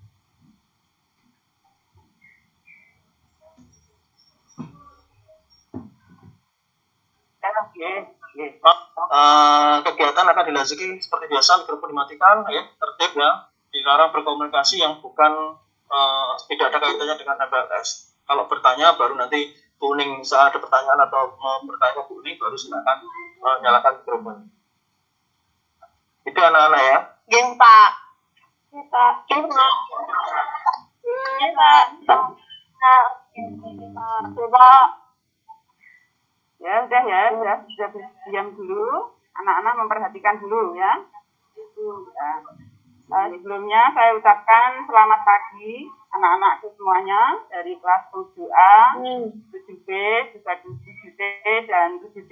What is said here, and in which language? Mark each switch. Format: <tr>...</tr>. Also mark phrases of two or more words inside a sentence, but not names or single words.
<id>Kegiatan akan dilanjuti seperti biasa, mikrofon dimatikan ya, tertib ya, dilarang berkomunikasi yang bukan tidak ada kaitannya dengan MPLS. Kalau bertanya baru nanti kuning saat ada pertanyaan atau bertanya kuning baru silakan nyalakan mikrofon. Itu anak-anak ya.</id> <jv>Nggih, Pak. Nggih, Pak. Nggih, Pak. Nggih, Pak. Nggih, Pak.</jv> <id>Ya, sudah diam dulu. Anak-anak memperhatikan dulu ya. Sebelumnya saya ucapkan selamat pagi anak-anakku semuanya dari kelas 7A, 7B, juga 7C dan 7D.</id>